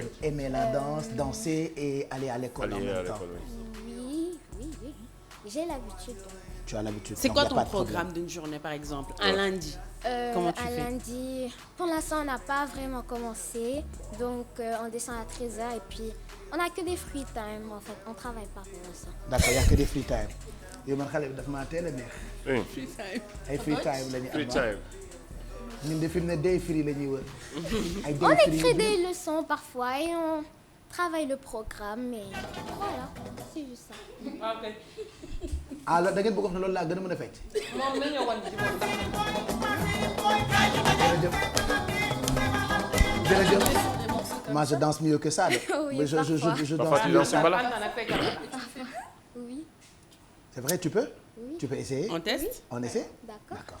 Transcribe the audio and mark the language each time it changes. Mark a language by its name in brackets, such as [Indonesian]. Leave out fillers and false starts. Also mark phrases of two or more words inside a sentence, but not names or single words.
[French] Aimer la danse, danser et aller à l'école en même temps? Oui. J'ai l'habitude. Tu as l'habitude. C'est donc quoi y a ton pas de programme d'une journée par exemple? Un lundi. Comment tu fais? Un lundi, pour l'instant, on n'a pas vraiment commencé. Donc, on descend à 13h et puis on n'a que des [English] free time [French] en fait. On ne travaille pas pour l'instant. D'accord, il n'y a que des [English] free time. [Wolof] yow man xale bi daf maa teel a neex. [English] Free time. [Wolof] ay [English] free time [Wolof] la ñu am. [English] Free time. [Wolof] ñun de fi mu ne day free la ñuy wër. ay day [French] On free écrit des leçons parfois et on travaille le programme, mais voilà, c'est juste ça. Ok. [Wolof] ah da ngeen bëgg wax ne loolu laa gën a mën a fecc. moom la ñu wan ci moom. jërëjëf. [French] Moi je danse mieux que ça. Oui, mais je Parfois, danse tu mieux que danses ça. [Wolof] mbala. [French] Oui. C'est vrai, tu peux? Oui. Tu peux essayer? On teste? On essaie? D'accord.